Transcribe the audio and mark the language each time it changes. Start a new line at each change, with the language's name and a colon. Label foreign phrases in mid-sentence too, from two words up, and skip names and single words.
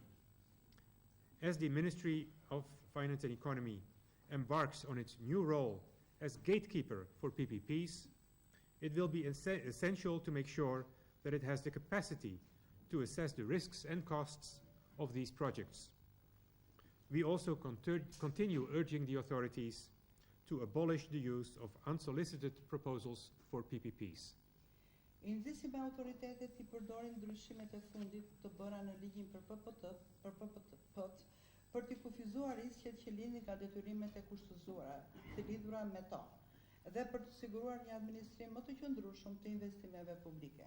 English: As the Ministry of Finance and Economy embarks on its new role as gatekeeper for PPPs, it will be essential to make sure that it has the capacity to assess the risks and costs of these projects. We also continue urging the authorities to abolish the use of unsolicited proposals for PPPs.
Albanian: Nxitësi me autoritetet I përdorin ndryshimet e fundit të bëra në ligjin për PPP-t për t'i kufizuar risqet që lindin nga detyrimet e kushtëzuara të lidhura me to dhe për të siguruar një administrim më të qëndrueshëm të investimeve publike.